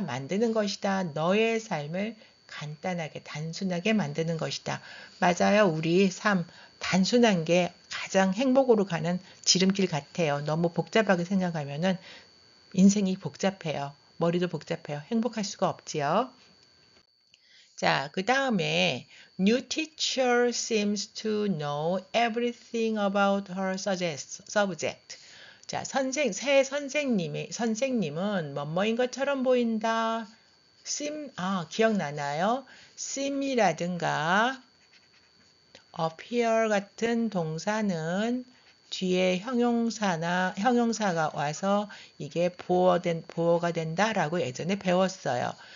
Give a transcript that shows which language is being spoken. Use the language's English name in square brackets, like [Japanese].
[Korean] 만드는 것이다. 너의 삶을 간단하게, 단순하게 만드는 것이다. 맞아요. 우리 삶, 단순한 게 가장 행복으로 가는 지름길 같아요. 너무 복잡하게 생각하면은 인생이 복잡해요. 머리도 복잡해요. 행복할 수가 없지요. 자, 그 다음에 [English] New teacher seems to know everything about her subject. [Korean] 자, 새 선생님은 뭐뭐인 것처럼 보인다. 기억나나요? seem이라든가 appear 같은 동사는 뒤에 형용사가 와서 이게 보어가 된다라고 예전에 배웠어요.